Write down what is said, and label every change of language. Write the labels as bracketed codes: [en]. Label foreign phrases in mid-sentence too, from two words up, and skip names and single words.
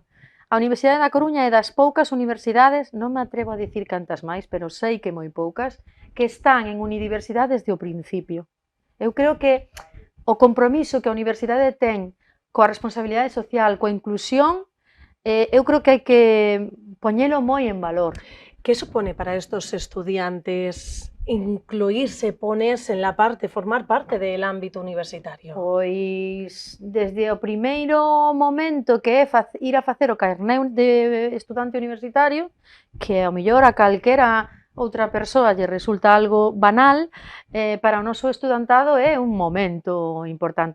[gl] A Universidade da Coruña é das poucas universidades, non me atrevo a dicir cantas máis, pero sei que moi poucas, que están en unidiversidade desde o principio. Eu creo que o compromiso que a universidade ten coa responsabilidade social, coa inclusión, eu creo que hai que poñelo moi en valor. [es] ¿Qué supone para estos estudiantes incluirse, ponerse en la parte, formar parte del ámbito universitario? [gl] Pois desde o primeiro momento que é ir a facer o carné de estudante universitario, que ao mellor a calquera outra persoa lle resulta algo banal, para o noso estudantado é un momento importante.